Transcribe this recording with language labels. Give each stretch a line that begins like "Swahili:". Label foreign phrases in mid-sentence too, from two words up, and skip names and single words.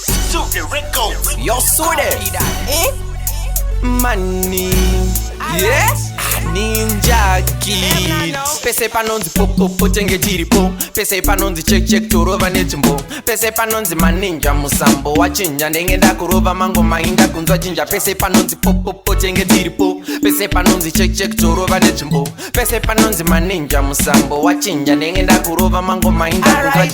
English: Sude Records. Yo, Sude. Eh? Money. Yes? Ninja Kid.
Shona: Pese panonzi pop, pop, pop, tenge tiripo. Pese panonzi check, check, torova nechimbo. Pese panonzi maninja musambo. Wachinja, ndenge ndakurova mango mainda kunzwa chinja. Pese panonzi pop, pop, pop, tenge tiripo. Pese panonzi check, check, torova nechimbo. Pese panonzi maninja musambo. Wachinja, ndenge ndakurova mango mainda kunzwa Alright.